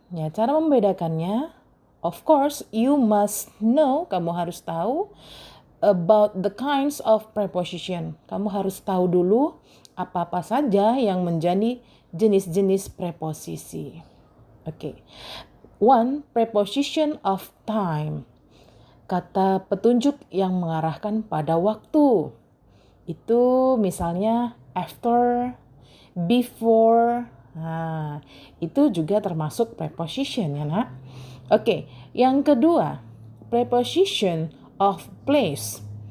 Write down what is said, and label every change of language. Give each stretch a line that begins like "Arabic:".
Indonesian: Ya, cara membedakannya,
English: of course, you must know,
Indonesian: kamu harus tahu
English: about the kinds of preposition.
Indonesian: Kamu harus tahu dulu apa-apa saja yang menjadi jenis-jenis preposisi. Oke.
English: One, preposition of time.
Indonesian: Kata petunjuk yang mengarahkan pada waktu. Itu misalnya after, before. Nah, itu juga termasuk preposition ya nak. Oke, yang kedua, preposition of place.